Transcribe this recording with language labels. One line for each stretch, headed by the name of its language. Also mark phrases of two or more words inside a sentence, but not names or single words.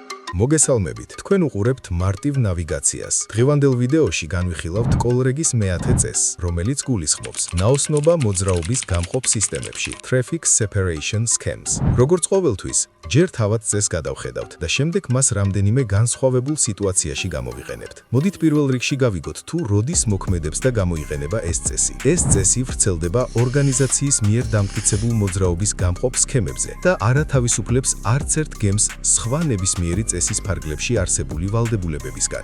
Georgian: მოგესალმებით, თქვენ უყურებთ მარტივ ნავიგაციას. დღევანდელ ვიდეოში განვიხილავთ კოლრეგის მეათე წესს, რომელიც გულისხმობს ნაოსნობა მოძრაობის გამყოფ სისტემებში,
English: traffic separation schemes.
Georgian: Როგორც ყოველთვის, ჯერ თავად წესს გადავხედავთ და შემდეგ მას რამდენიმე განსხვავებულ სიტუაციაში გამოვიყენებთ. მოდით პირველ რიგში გავიგოთ, თუ როდის მოქმედებს და გამოიყენება ეს წესი. ეს წესი ვრცელდება ორგანიზაციის მიერ დამტკიცებულ მოძრაობის გამყოფ სქემებზე და არა თავისუფლებს არც ერთ გემს სხვა ნებისმიერი წესის ფარგლებში არსებული ვალდებულებებისგან.